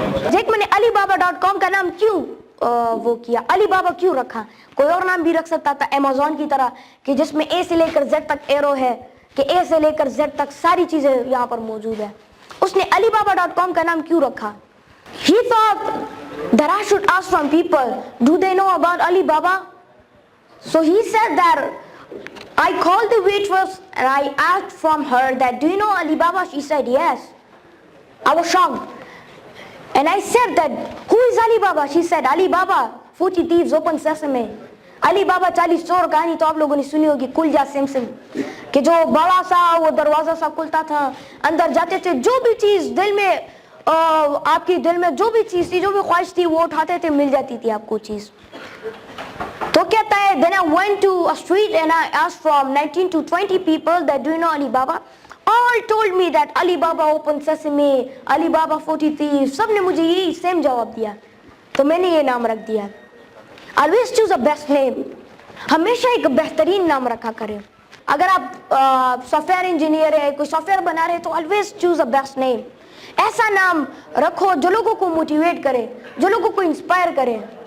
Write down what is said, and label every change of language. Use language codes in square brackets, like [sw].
[hi] Jack Ma ने Alibaba.com का नाम क्यों वो किया, अलीबाबा क्यों रखा? कोई और नाम भी रख सकता था अमेज़न की तरह, कि जिसमें ए से लेकर जेड तक एरो है, कि ए से लेकर जेड तक सारी चीजें यहाँ पर मौजूद है। उसने Alibaba.com का नाम क्यों रखा? [en] He thought that I should ask from people, do they know about Alibaba? So he said that I called the waitress and I asked from her that, do you know Alibaba? She said yes. I was shocked. And I said that, who is Alibaba? She said, Alibaba, 40 thieves, open sesame. [hi] Alibaba 40 चोर कहानी तो आप लोगों ने सुनी होगी, खुल जा सिम कि जो बड़ा सा वो दरवाजा सा खुलता था, अंदर जाते थे, जो भी चीज दिल में आपकी दिल में जो भी चीज थी, जो भी ख्वाहिश थी, वो उठाते थे, मिल जाती थी आपको चीज। तो कहता है, [en] then I went to a street and I asked from 19 to 20 people that, do you know Alibaba? All told me that Alibaba open sesame, Alibaba 40 thieves, [hi] सबने मुझे यही सेम जवाब दिया, तो मैंने ये नाम रख दिया। [en] Always choose a best name, [hi] हमेशा एक बेहतरीन नाम रखा करें। अगर आप सॉफ्टवेयर इंजीनियर है, कोई सॉफ्टवेयर बना रहे हैं, तो [en] always choose a best name, [hi] ऐसा नाम रखो जो लोगों को मोटिवेट करे, जो लोगों को इंस्पायर करे।